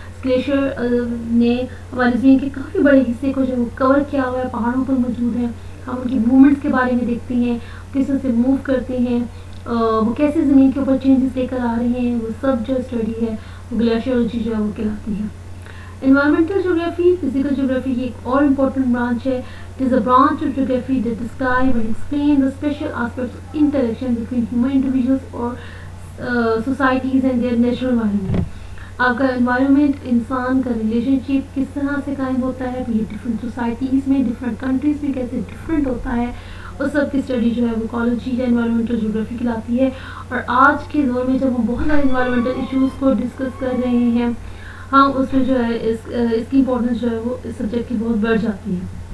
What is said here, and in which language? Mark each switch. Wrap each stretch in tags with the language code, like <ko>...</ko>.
<ur>Glacier نے ہماری زمین کے کافی بڑے حصے کو جو کور کیا ہوا ہے، پہاڑوں پر موجود ہے. ہم ان کی موومنٹس کے بارے میں دیکھتے ہیں، کس طرح سے موو کرتے ہیں، وہ کیسے زمین کے اوپر چینجز لے کر آ رہے ہیں، وہ سب جو اسٹڈی ہے وہ گلیشیولوجی جو ہے وہ کہلاتی ہے. انوائرمنٹل جیوگرافی فزیکل جیوگرافی کی ایک اور امپورٹنٹ برانچ ہے.</ur> <en>It is a branch of geography that describe and explain the special aspects of interaction between human individuals or societies and their natural environment.</en> <ur>آپ کا انوائرمنٹ انسان کا relation شپ کس طرح سے قائم ہوتا ہے، یہ ڈفرینٹ سوسائٹیز میں ڈفرینٹ کنٹریز میں کیسے ڈفرینٹ ہوتا ہے، اس سب کی اسٹڈی جو ہے وہ ایکالوجی یا انوائرمنٹل جیوگرافی کہلاتی ہے. اور آج کے دور میں جب ہم بہت سارے انوائرمنٹل ایشوز کو ڈسکس کر رہے ہیں، ہم اس میں جو ہے اس کی امپورٹنس جو ہے وہ اس سبجیکٹ کی بہت بڑھ جاتی ہے.</ur>